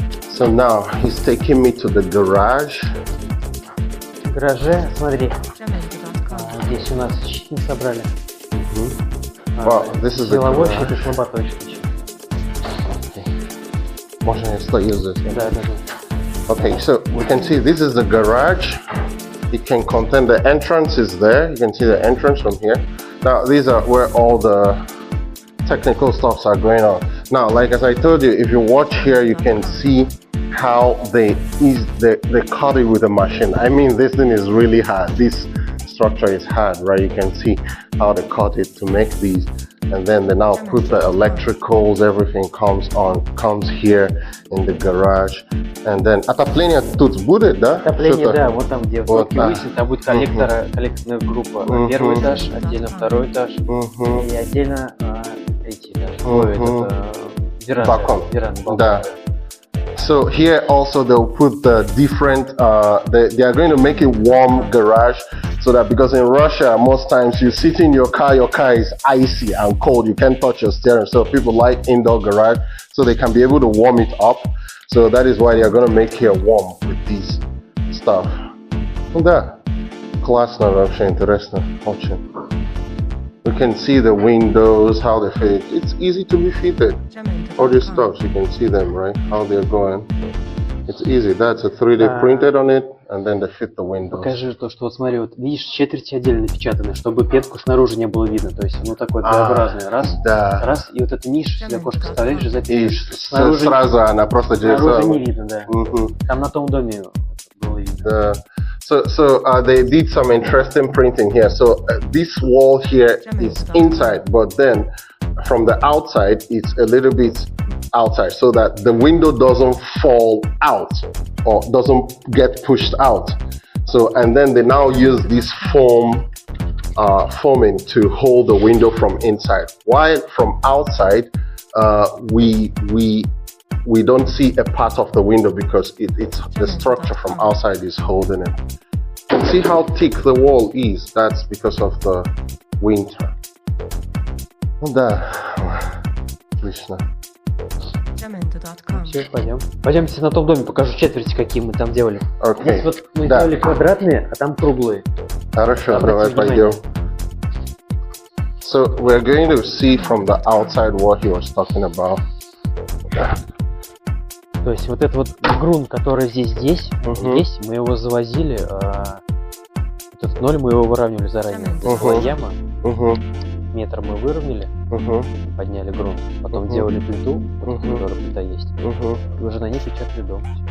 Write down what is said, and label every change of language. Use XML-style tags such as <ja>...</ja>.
<en>So now he's taking me to the garage.</en> <ru>В гараже, смотри, здесь у нас щит собрали.</ru> <en>Wow, this is the</en> <ru>Силовой</ru> <en>garage.</en> <ru>щит и слаботочный щит. Можно я стою здесь? Да.</ru> <en>Okay, so we can see this is the garage. It can contain, the entrance is there. You can see the entrance from here. Now these are where all the technical stuffs are going on. Now, like as I told you, if you watch here, you can see how they cut it with a machine. I mean, this thing is really hard. This structure is hard, right? You can see how they cut it to make these, and then they now put the electricals. Everything comes here in the garage, and then</en> <ru>отопление тут будет, да? Отопление, да, вот там где высоты высят, там будет коллекторная группа. Первый этаж, отдельно второй этаж и отдельно третий этаж. Веранда. Да.</ru> <en>So here also they'll put the different, they are going to make a warm garage so that, because in Russia most times you sit in your car is icy and cold, you can't touch your steering, so people like indoor garage so they can be able to warm it up. So that is why they are going to make here warm with these stuff.</en> <ru>Да, классно вообще, интересно, очень.</ru> <en>You can see the windows, how they fit. It's easy to be fitted. All these stuff, you can see them, right? How they're going. It's easy. That's a 3D printed on it, and then they fit the windows.</en> <ru>Покажи то, что вот смотри, вот видишь, четверти отдельно напечатаны, чтобы петку снаружи не было видно. То есть, ну такой Д-образный. Раз, и вот эту нишу сюда окошко вставляешь и запишешь. Снаружи, сразу она просто снаружи не видно, да. Там на том доме было видно.</ru> <en>So they did some interesting printing here. So this wall here is inside, but then from the outside, it's a little bit outside so that the window doesn't fall out or doesn't get pushed out. So, and then they now use this foaming to hold the window from inside. While from outside, we don't see a part of the window because it's the structure from outside is holding it. See how thick the wall is? That's because of the winter.</en> <ru>Да, отлично. Все, пойдем. Пойдемте на том доме, покажу четверти, какие мы там делали.</ru> <en>Okay.</en> <ru>Здесь вот мы делали квадратные, а там круглые. Хорошо, давай пойдем.</ru> <en>So we're going to see from the outside what he was talking about.</en> <ru>То есть вот этот вот грунт, который здесь, здесь мы его завозили, этот ноль мы его выравнивали заранее. Здесь была яма, метр мы выровняли, подняли грунт, потом делали плиту, вот которая плита есть, и уже на ней печатали дом.</ru>